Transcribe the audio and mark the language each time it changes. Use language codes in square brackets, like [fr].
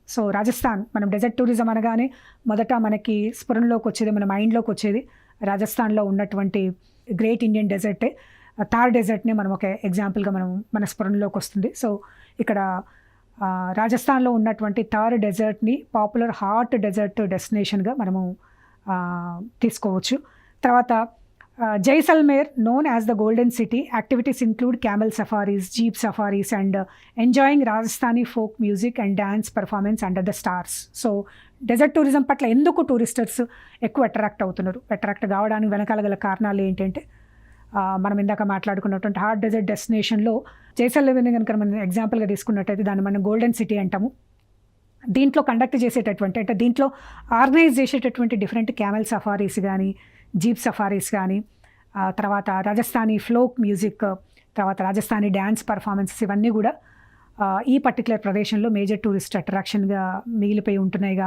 [te] So Rajasthan, మనం dessert tourism అనగానే మొదట మనకి స్ఫురణలోకి వచ్చేది, మన మైండ్లోకి వచ్చేది రాజస్థాన్లో ఉన్నటువంటి గ్రేట్ ఇండియన్ డెజర్టే. థార్ డెజర్ట్నే మనం ఒక ఎగ్జాంపుల్గా మన స్ఫురణలోకి వస్తుంది. సో ఇక్కడ రాజస్థాన్లో ఉన్నటువంటి థార్ డెజర్ట్ని పాపులర్ హాట్ డెజర్ట్ డెస్టినేషన్గా మనము తీసుకోవచ్చు. [en] తర్వాత Jaisalmer, known as the Golden City, activities include camel safaris, jeep safaris and enjoying Rajasthani folk music and dance performance under the stars. [te] So dessert tourism పట్ల ఎందుకు టూరిస్టర్స్ ఎక్కువ అట్రాక్ట్ అవుతున్నారు? అట్రాక్ట్ కావడానికి వెనకాల గల కారణాలు ఏంటంటే, మనం ఇందాక మాట్లాడుకున్నటువంటి హాట్ డెజర్ట్ డెస్టినేషన్లో జైసల్మేర్ని కనుక మనం ఎగ్జాంపుల్గా తీసుకున్నట్టయితే దాన్ని మనం గోల్డెన్ సిటీ అంటాము. దీంట్లో కండక్ట్ చేసేటటువంటి, అంటే దీంట్లో ఆర్గనైజ్ చేసేటటువంటి డిఫరెంట్ క్యామెల్ సఫారీస్ కానీ, జీప్ సఫారీస్ కానీ, తర్వాత రాజస్థానీ ఫ్లోక్ మ్యూజిక్, తర్వాత రాజస్థానీ డ్యాన్స్ పర్ఫార్మెన్సెస్, ఇవన్నీ కూడా ఈ పర్టికులర్ ప్రదేశంలో మేజర్ టూరిస్ట్ అట్రాక్షన్గా మిగిలిపోయి ఉంటున్నాయి.